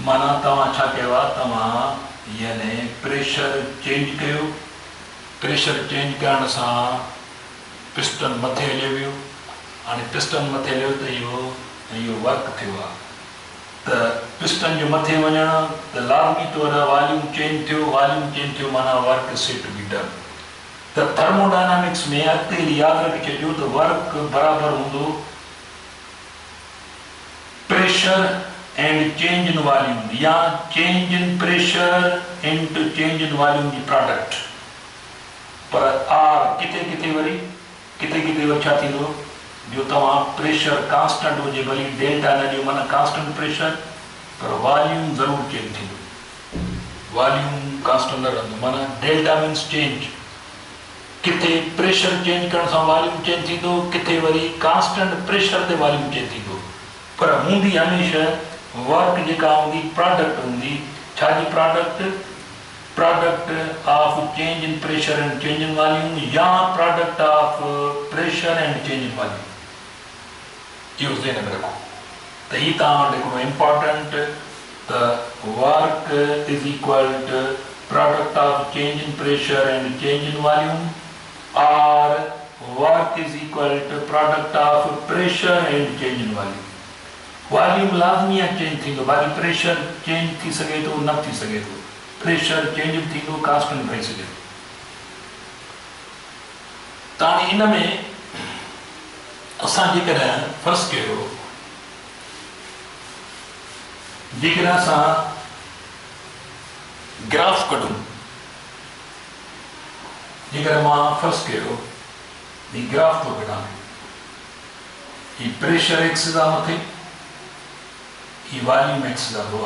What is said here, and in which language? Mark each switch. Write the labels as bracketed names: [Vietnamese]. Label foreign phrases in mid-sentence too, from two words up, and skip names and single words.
[Sindhi] माना तव्हां छा कयो आहे, तव्हां यानी [English] pressure change [Sindhi] कयो। [English] pressure change [Sindhi] करण सां पिस्टन मथे हलियो वियो, हाणे पिस्टन मथे हलियो त इहो वर्क थियो आहे। त पिस्टन जो मथे वञणु त लाज़मी तौर [English] volume change [Sindhi] थियो, माना [English] work is said to be done. [Sindhi] त थर्मोडायनामिक्स में अॻिते यादि रखे छॾियो त वर्क बराबरि हूंदो [English] pressure and change in volume, [Sindhi] या [English] change in pressure into change in volume [Sindhi] जी प्रोडक्ट। पर आर किथे वरी छा थींदो, जो तव्हां [English] pressure constant [Sindhi] हुजे, भली डेल्टा न ॾियो माना [English] constant pressure, [Sindhi] पर वॉल्यूम ज़रूरु चेंज थींदो, [English] volume constant [Sindhi] न रहंदो। माना [English] delta means change, [Sindhi] किथे [English] pressure change [Sindhi] करण सां [English] volume change [Sindhi] थींदो, किथे वरी [English] constant pressure [Sindhi] ते [English] volume change [Sindhi] थींदो। पर हूंदी हमेशह वर्क जेका हूंदी प्रोडक्ट हूंदी, छाजी प्रोडक्ट, [English] product of change in pressure and change in volume, [Sindhi] या [English] product of pressure and change in volume. [Sindhi] इहो ज़हन में रखो। त ही तव्हां वटि हिकिड़ो इम्पोर्टेंट, त [English] work is equal to product of change in pressure and change in volume, [Sindhi] और [English] work is equal to product of pressure and change in volume. [Sindhi] वॉल्यूम लाज़मी आहे चेंज थींदो, बाक़ी [English] pressure change [Sindhi] थी सघे थो, न थी सघे थो। [English] pressure change [Sindhi] बि थींदो, कांस्टेंट रही सघे थो। त हाणे हिन में असां जेकॾहिं फर्स्ट कयो, जेकर असां ग्राफ कढूं, जेकर मां फर्स्ट कयो ही ग्राफ थो कढां, ही [English] pressure axis [Sindhi] आहे मथे, ही [English] volume axis [Sindhi] आहे।